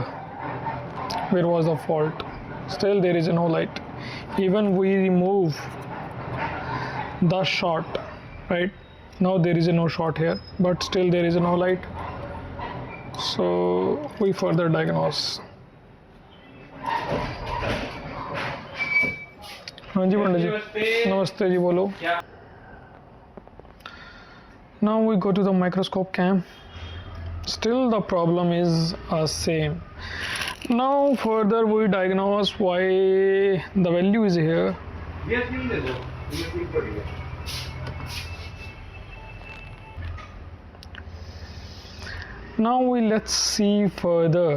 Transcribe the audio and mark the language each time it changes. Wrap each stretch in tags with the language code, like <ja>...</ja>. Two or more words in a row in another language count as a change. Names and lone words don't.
<en>Where was the fault? Still there is no light. Even we remove the short, right? Now there is no short here, but still there is no light. So we further diagnose.</en> <hi>हाँ जी पंडित जी, नमस्ते जी, बोलो.</hi> <en>Now we go to the microscope cam. Still the problem is same. Now further we diagnose why the value is here. Now let's see further.</en>